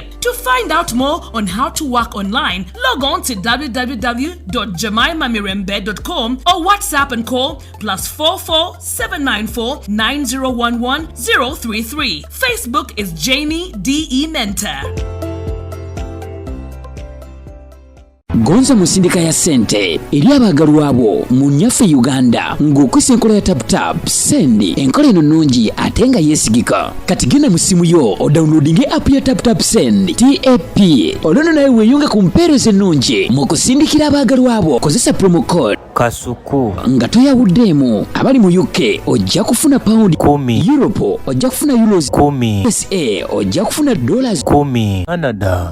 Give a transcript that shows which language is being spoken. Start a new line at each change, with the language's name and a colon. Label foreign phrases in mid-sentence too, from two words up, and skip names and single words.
English: To find out more on how to work online, log on to www.jemaimamirembe.com or WhatsApp and call +44 794 9011 033. Facebook is Jamie DE Mentor.
Ganda: Gonza musindika ya sente eri abagalwa abo mu nyaffe Uganda ng'okwisa enkola ya tap sendi enkola eno nnungi ate nga yeesigika kati genda mu simu yo odownloadinge app ya tap send TAP olwono nawe weeyunge ku mpeereza ennungi mu kusindikira abagalwa abo kozesa
English: promo code
Ganda: kasuku nga toyawuddeemu abali mu UK ojja kufuna pound 10 Europe ojja kufuna euros 10 USA ojja kufuna dollars 10 Canada